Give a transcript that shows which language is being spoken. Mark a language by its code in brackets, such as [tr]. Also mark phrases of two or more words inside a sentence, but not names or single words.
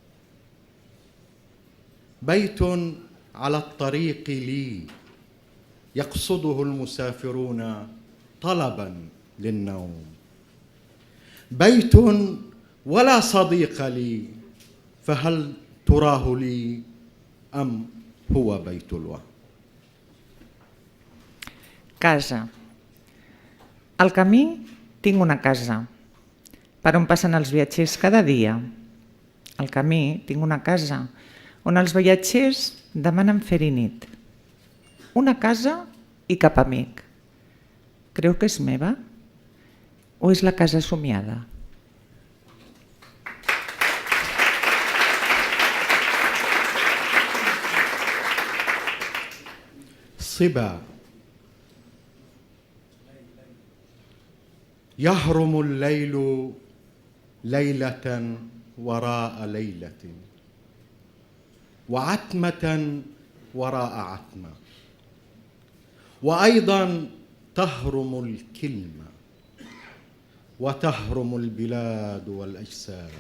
[ar] بيت على الطريق لي يقصده المسافرون طلبا للنوم، بيت ولا صديق لي فهل تراه لي أم هو بيت الوهم. [ca] Casa. Al camí tinc una casa, per on passen els viatgers cada dia. Al camí tinc una casa, on els viatgers demanen fer-hi nit. Una casa i cap amic. Creu que és meva? O és la casa somiada? [ar] صبا يهرم الليل ليلة وراء ليلة وعتمة وراء عتمة، وأيضا تهرم الكلمة وتهرم البلاد والأجساد.